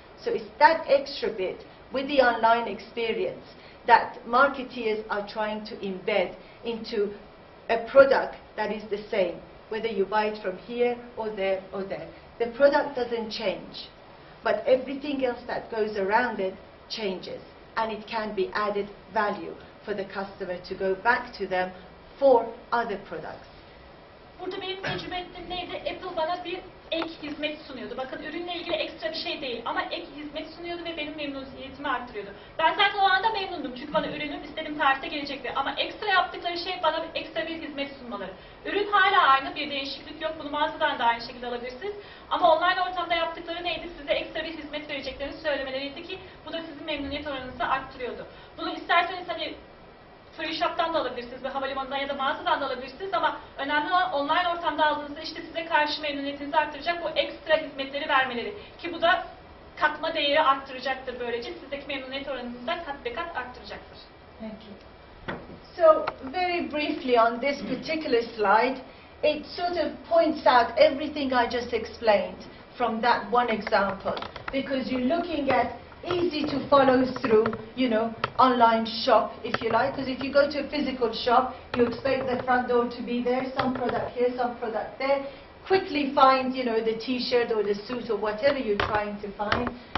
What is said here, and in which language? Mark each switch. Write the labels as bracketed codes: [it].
[en] So it's that extra bit with the online experience that marketeers are trying to embed into a product that is the same, whether you buy it from here or there or there. The product doesn't change, but everything else that goes around it changes, and it can be added value for the customer to go back to them for other products. [tr] Burada benim tecrübe ettiğim neydi? Apple bana bir ek hizmet sunuyordu. Bakın ürünle ilgili ekstra bir şey değil ama ek hizmet sunuyordu ve benim memnuniyetimi arttırıyordu. Ben zaten o anda memnundum çünkü bana ürünüm istediğim tarihte gelecekti. Ama ekstra yaptıkları şey bana ekstra bir hizmet sunmaları. Ürün hala aynı, bir değişiklik yok. Bunu mağazadan da aynı şekilde alabilirsiniz. Ama online ortamda yaptıkları neydi? Size ekstra bir hizmet vereceklerini söylemeleriydi ki bu da sizin memnuniyet oranınızı arttırıyordu. Bunu isterseniz hani free shop'tan da alabilirsiniz ve havalimanından ya da mağazadan da alabilirsiniz ama önemli olan online ortamda aldığınızda işte size karşı memnuniyetinizi arttıracak bu ekstra hizmetleri vermeleri. Ki bu da katma değeri arttıracaktır böylece. Sizdeki memnuniyet oranını da kat be kat arttıracaktır. [en] Thank you. So very briefly on this particular slide, it sort of points out everything I just explained from that one example, because you're looking at easy to follow through, you know, online shop, if you like, because if you go to a physical shop, you expect the front door to be there, some product here, some product there, quickly find, you know, the t-shirt or the suit or whatever you're trying to find.